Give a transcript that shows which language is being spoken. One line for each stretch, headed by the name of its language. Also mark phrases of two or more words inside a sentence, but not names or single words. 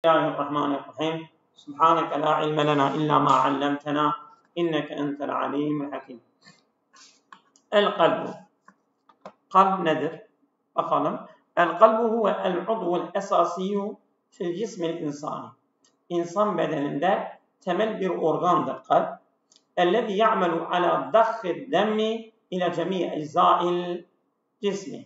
Arabic: الله الرحمن الرحيم سبحانك لا علم لنا إلا ما علمتنا إنك أنت العليم الحكيم.
Turkish: القلب nedir? Bakalım.
Arabic: القلب هو العضو الأساسي في الجسم الإنساني.
Turkish: İnsan bedeninde temel bir organdır kalp.
Arabic: الذي يعمل على ضخ الدم إلى جميع أجزاء الجسم.